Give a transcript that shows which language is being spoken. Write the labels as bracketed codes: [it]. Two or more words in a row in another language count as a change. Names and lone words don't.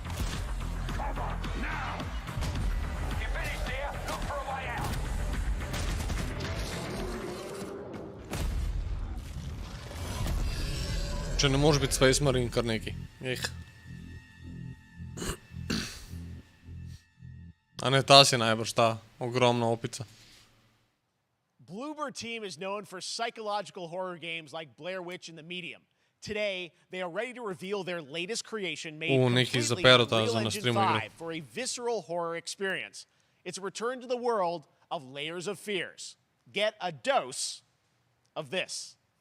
[sl] Če ne moraš biti Space Marine, kar neki. A ne, ta si najbrž ta ogromna opica. [en] Bloober team is known for psychological horror games like Blair Witch and The Medium. Today, they are ready to reveal their latest creation made completely in Unreal Engine 5 for a visceral horror experience. It's a return to the world of Layers of Fears. Get a dose of this.